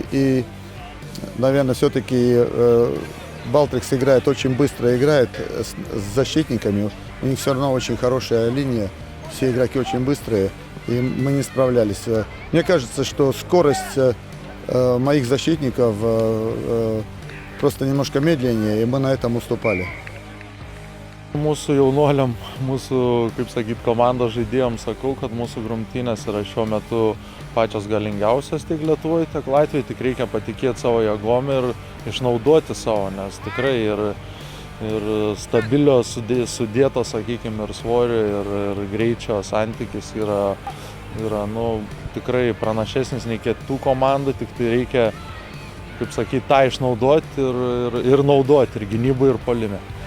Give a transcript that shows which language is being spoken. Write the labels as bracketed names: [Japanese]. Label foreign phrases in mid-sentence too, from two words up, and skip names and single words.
[Russian] И наверное, все-таки Балтрикс играет очень быстро, играет с защитниками. У них все равно очень хорошая линия, все игроки очень быстрые, и мы не справлялись. Мне кажется, что скорость моих защитников просто немножко медленнее, и мы на этом уступали. [Lithuanian] Mūsų jaunuoliam, mūsų, kaip sakyt, komandos žaidėjams sakau, kad mūsų grumtynės yra šiuo metu pačios galingiausios tiek Lietuvoje, tiek Latvijoje, tik reikia patikėti savo jėgom ir išnaudoti savo, nes tikrai ir stabilios sudėtos, sakykime, ir svorio, ir greičio santykis yra tikrai pranašesnis nei kitų komandų, tik tai reikia, kaip sakyt, tą išnaudoti ir naudoti ir gynybai, ir puolime.